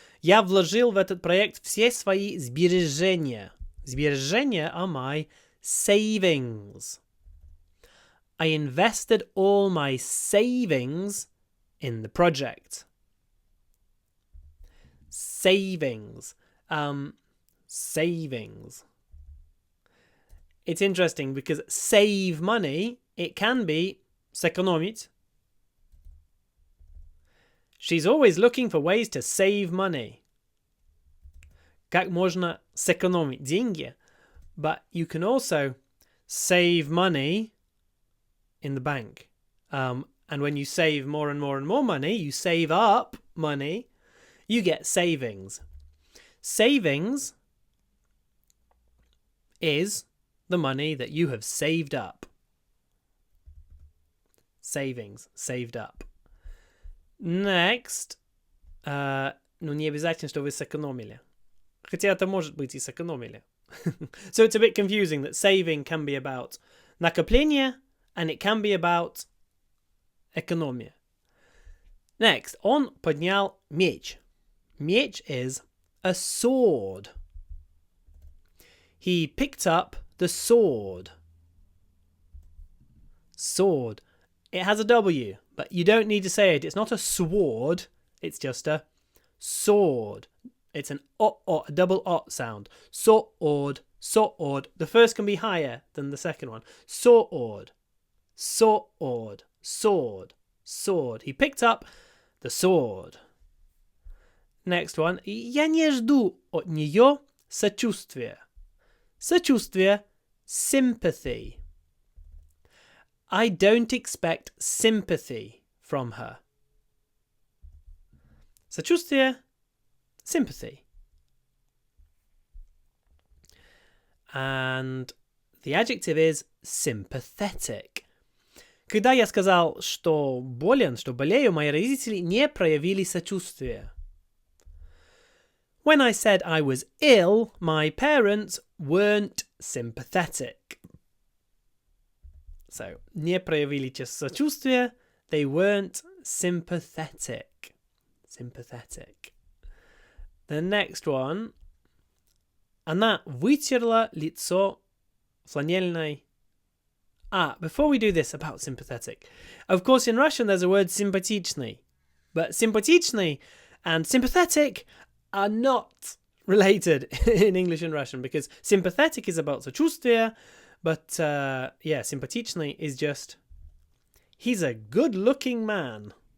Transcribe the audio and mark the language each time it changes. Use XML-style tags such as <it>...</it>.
<ru>Я вложил в этот проект все свои сбережения.</ru> <en>Сбережения are my savings. I invested all my savings in the project. Savings. Savings. It's interesting because save money, it can be сэкономить. She's always looking for ways to save money.</en> <ru>Как можно сэкономить деньги?</ru> <en>But you can also save money in the bank. And when you save more and more and more money, you save up money, you get savings. Savings is the money that you have saved up. Savings, saved up. Next.</en> <ru>Ну, не обязательно, что вы сэкономили. Хотя это может быть и сэкономили.</ru> <en>So it's a bit confusing that saving can be about накопление and it can be about экономия.</en> <ru>Next, он поднял меч.</ru> <en>Меч is a sword. He picked up the sword. Sword. It has a W, but you don't need to say it. It's not a sword. It's just a sword. It's an a double o sound. Sword, sword. The first can be higher than the second one. Sword, sword, sword, sword. He picked up the sword. Next one.</en> <ru>Я не жду от нее сочувствия.</ru> <en>Сочувствие, sympathy. I don't expect sympathy from her. Сочувствие, sympathy. And the adjective is sympathetic.</en> <ru>Когда я сказал, что болен, что болею, мои родители не проявили сочувствия.</ru> <en>When I said I was ill, my parents weren't sympathetic. So,</en> <ru>не проявили сочувствия,</ru> <en>they weren't sympathetic. Sympathetic. The next one.</en> <ru>Она вытерла лицо фланельной.</ru> <en>Before we do this about sympathetic. Of course, in Russian there's a word sympatичный. But sympatичный and sympathetic are not related in English and Russian because sympathetic is about сочувствие, but sympatичный is just he's a good-looking man.</en>